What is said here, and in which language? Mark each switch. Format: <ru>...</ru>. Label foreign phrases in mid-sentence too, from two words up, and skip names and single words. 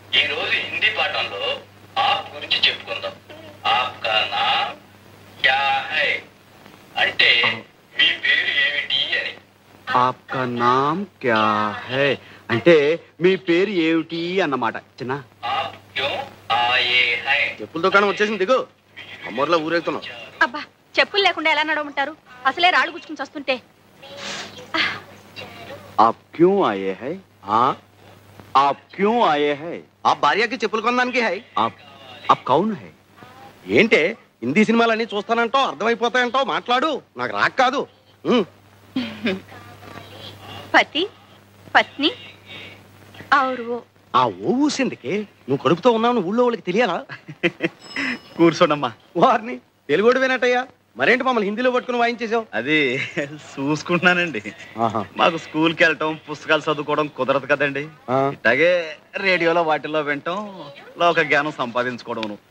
<te>ఈ రోజు హిందీ పాఠంలో ఆప్ గురించి చెప్పుకుందాం.</te> <hi>आपका नाम क्या है</hi> <te>అంటే మీ పేరు ఏమిటి అని.</te> <hi>आपका नाम क्या है</hi> <te>అంటే మీ పేరు ఏమిటి అన్నమాట. చిన్న</te> <hi>आप क्यों आए है.</hi> <te>చెప్పుల దుకాణం వచ్చేసింది, దిగు. అమ్మోర్లో ఊరేగుతున్నాం. అబ్బా, చెప్పులు లేకుండా ఎలా నడవమంటారు? అసలే రాళ్ళు గుచ్చుకుని వస్తుంటే.</te> <hi>आप क्यों आए हैं? आप क्यों आए हैं?</hi> <te>ఆ భార్యకి చెప్పులు కొనడానికి హై.</te> <hi>आप कौन है?</hi> <te>ఏంటే హిందీ సినిమాలన్నీ చూస్తానంటావు, అర్థమైపోతాయంటావు, మాట్లాడు. నాకు రాక కాదు.</te> <hi>पति पत्नी और वो</hi> <te>ఆ ఓ ఊసిందికి నువ్వు కడుపుతో ఉన్నావు ఊళ్ళో వాళ్ళకి తెలియాలా? కూర్చోండమ్మా. వారిని తెలుగుడు వినట్టయ్యా. మరేంటి మమ్మల్ని హిందీలో పట్టుకుని వాయించేసావు? అది చూసుకుంటున్నానండి. మాకు స్కూల్కి వెళ్ళటం, పుస్తకాలు చదువుకోవడం కుదరదు కదండి. ఇట్లాగే రేడియోలో వాటిల్లో వింటాం, లోక జ్ఞానం సంపాదించుకోవడం.</te>